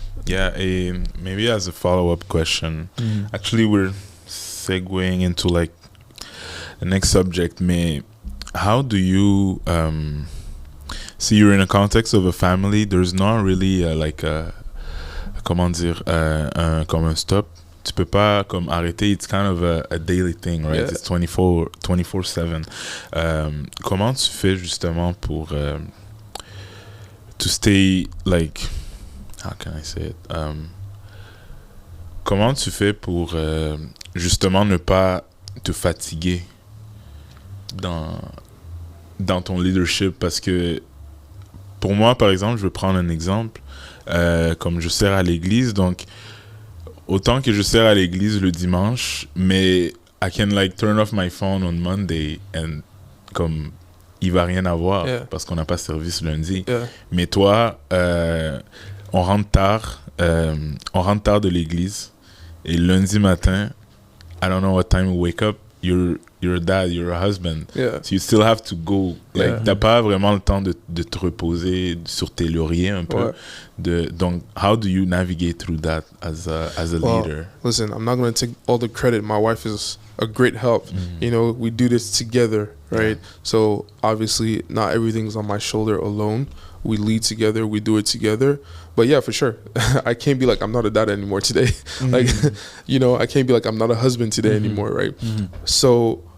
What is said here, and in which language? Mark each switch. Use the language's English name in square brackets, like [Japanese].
[English] Yeah, maybe as a follow-up question, actually we're segueing into like the next subject, mais how do you see, you're in a context of a family, there's not really like a [French] comment dire, comme un stop. Tu peux pas comme arrêter, [English] it's kind of a daily thing, right? Yeah. It's 24/7. [French] Comment tu fais justement pour [English] to stay like, how can I say it? [French] Comment tu fais pour justement ne pas te fatiguer dans ton leadership? Parce que pour moi, par exemple, je vais prendre un exemple, comme je sers à l'église, donc autant que je sers à l'église le dimanche, mais [English] I can like turn off my phone on Monday [French] and comme il va rien avoir parce qu'on n'a pas service lundi. Mais toi, on rentre tard de l'église et lundi matin, [English] I don't know what time you wake up, you're a dad, you're a husband, so you still have to go. [French] Like t'as pas vraiment le temps de te reposer sur tes lauriers un peu. [English] Donc how do you navigate through that as a leader? Listen, I'm not going to take all the credit. My wife is a great help. You know, we do this together, right? So obviously not everything's on my shoulder alone. We lead together, we do it together. But yeah, for sure, I can't be like I'm not a dad anymore today. Like, you know, I can't be like I'm not a husband today anymore, right? So